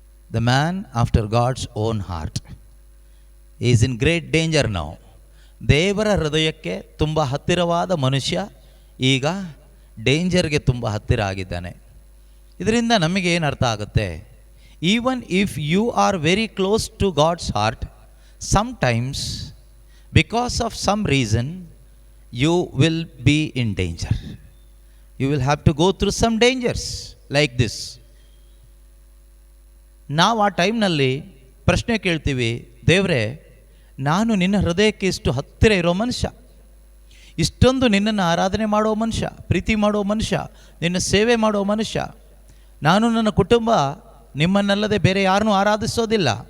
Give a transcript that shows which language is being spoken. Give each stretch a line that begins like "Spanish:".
English: The man after God's own heart is in great danger now.
Kannada: ದೇವರ ಹೃದಯಕ್ಕೆ ತುಂಬ ಹತ್ತಿರವಾದ ಮನುಷ್ಯ ಈಗ ಡೇಂಜರ್ಗೆ ತುಂಬ ಹತ್ತಿರ ಆಗಿದ್ದಾನೆ. ಇದರಿಂದ ನಮಗೆ ಏನು ಅರ್ಥ ಆಗುತ್ತೆ?
English: Even if you are very close to God's heart, sometimes because of some reason you will be in danger. You will have to go through some dangers like this.
Kannada: ನಾವು ಆ ಟೈಮ್ನಲ್ಲಿ ಪ್ರಶ್ನೆ ಕೇಳ್ತೀವಿ, ದೇವರೇ, ನಾನು ನಿನ್ನ ಹೃದಯಕ್ಕೆ ಇಷ್ಟು ಹತ್ತಿರ ಇರೋ ಮನುಷ್ಯ, ಇಷ್ಟೊಂದು ನಿನ್ನನ್ನು ಆರಾಧನೆ ಮಾಡೋ ಮನುಷ್ಯ, ಪ್ರೀತಿ ಮಾಡೋ ಮನುಷ್ಯ, ನಿನ್ನ ಸೇವೆ ಮಾಡೋ ಮನುಷ್ಯ, ನಾನು ನನ್ನ ಕುಟುಂಬ ನಿಮ್ಮನ್ನಲ್ಲದೆ ಬೇರೆ ಯಾರನ್ನೂ ಆರಾಧಿಸೋದಿಲ್ಲ.